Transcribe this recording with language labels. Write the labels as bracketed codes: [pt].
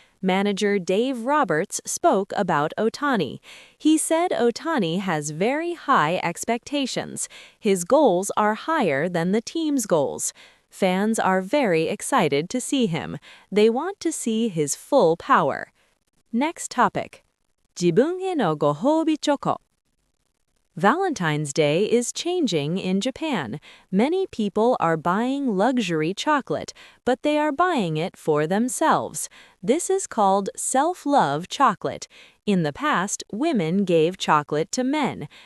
[en] Manager Dave Roberts spoke about Ohtani. He said Ohtani has very high expectations. His goals are higher than the team's goals. Fans are very excited to see him. They want to see his full power. Next topic. [ja] 自分へのご褒美チョコ. [en] Valentine's Day is changing in Japan. Many people are buying luxury chocolate, but they are buying it for themselves. This is called self-love chocolate. In the past, women gave chocolate to men.